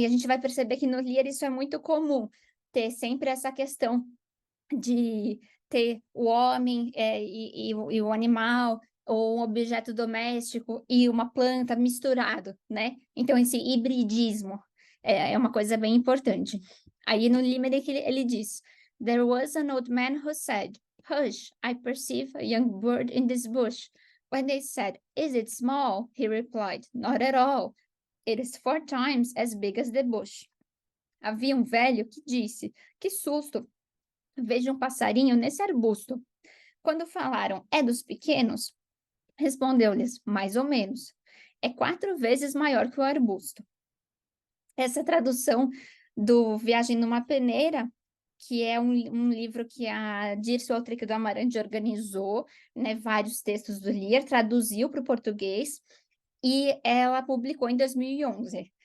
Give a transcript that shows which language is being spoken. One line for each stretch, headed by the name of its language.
Portuguese: E a gente vai perceber que no Lear isso é muito comum, ter sempre essa questão de ter o homem e o animal, ou um objeto doméstico e uma planta misturado, né? Então, esse hibridismo é uma coisa bem importante. Aí no Limerick ele diz:
English: There was an old man who said, Hush, I perceive a young bird in this bush. When they said, Is it small? He replied, Not at all. It is 4 times as big as the bush.
Portuguese: Havia um velho que disse: Que susto! Vejo um passarinho nesse arbusto. Quando falaram, é dos pequenos, respondeu-lhes, mais ou menos. É 4 vezes maior que o arbusto. Essa tradução do Viagem numa Peneira, que é um livro que a Dirce Altric do Amarante organizou, né, vários textos do Lear, traduziu para o português, e ela publicou em 2011.